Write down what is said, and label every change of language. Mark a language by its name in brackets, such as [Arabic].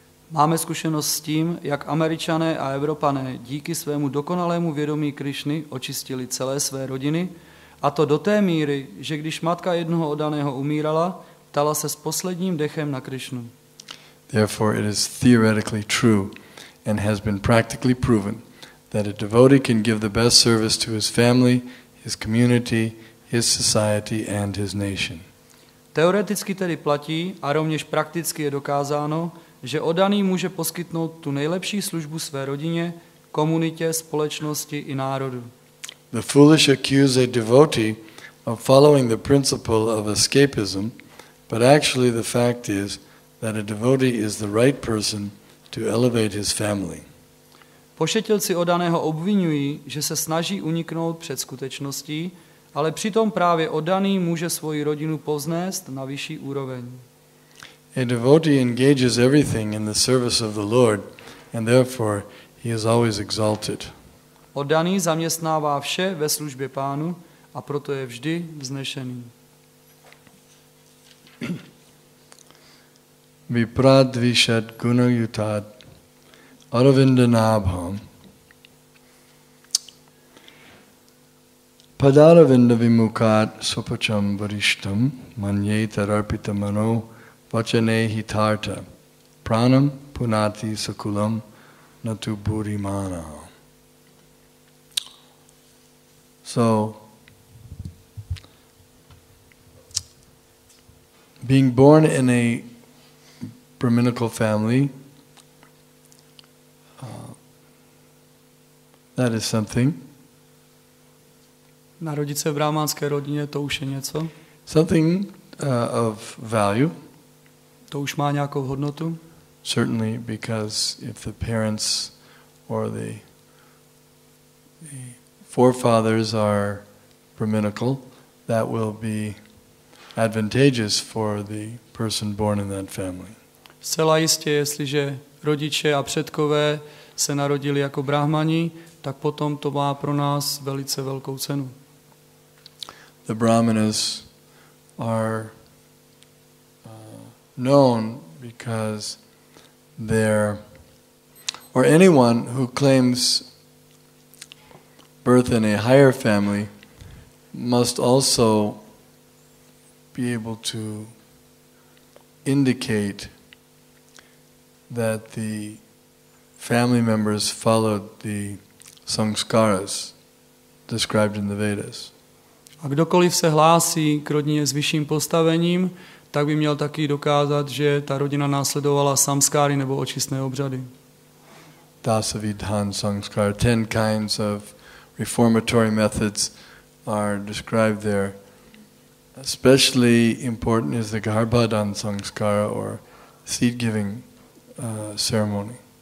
[Czech] Máme zkušenost s tím, jak Američané a Evropané díky svému dokonalému vědomí Krišny očistili celé své rodiny, a to do té míry, že když matka jednoho oddaného umírala, ptala se s posledním dechem na Krišnu. [English] Therefore it is theoretically true and has been practically proven that a devotee can give the best service to his family, his community, his society and his nation. [Czech] Teoreticky tedy platí a rovněž prakticky je dokázáno, že oddaný může poskytnout tu nejlepší službu své rodině, komunitě, společnosti i národu. [English] The foolish accuse a devotee of following the principle of escapism, but actually the fact is that a devotee is the right person to elevate his family. [Czech] Pošetilci oddaného obvinují, že se snaží uniknout před skutečností, ale přitom právě oddaný může svoji rodinu povznést na vyšší úroveň. [English] A devotee engages everything in the service of the Lord, and therefore he is always exalted. [Czech] Oddaný zaměstnává vše ve službě Pánu a proto je vždy vznešený. [Sanskrit] Viprad vishad gunayutad aravindanabham padaravinda vimukad sopacham varishtam manyeta arpita mano vachane hitarta pranam punati sakulam natu buddhimana. [English] So, being born in a Brahminical family, that is something. [Czech] Narodit se v brahmanské rodině, to už je něco. [English] Something of value. [Czech] To už má nějakou hodnotu. [English] Certainly, because if the parents or the forefathers are Brahminical, that will be advantageous for the person born in that family. [Czech] Zcela jistě, jestliže rodiče a předkové se narodili jako brahmani, tak potom to má pro nás velice velkou cenu. [English] The brahmanas are known because or anyone who claims birth in a higher family must also be able to indicate that the family members followed the samskaras described in the Vedas. [Czech] A kdokoliv se hlásí k rodině s vyšším postavením, tak by měl taky dokázat, že ta rodina následovala samskáry nebo očistné obřady. [English] Dasavidhan samskara, 10 kinds of reformatory methods are described there. Especially important is the Garbhadan samskara or seed-giving ceremony.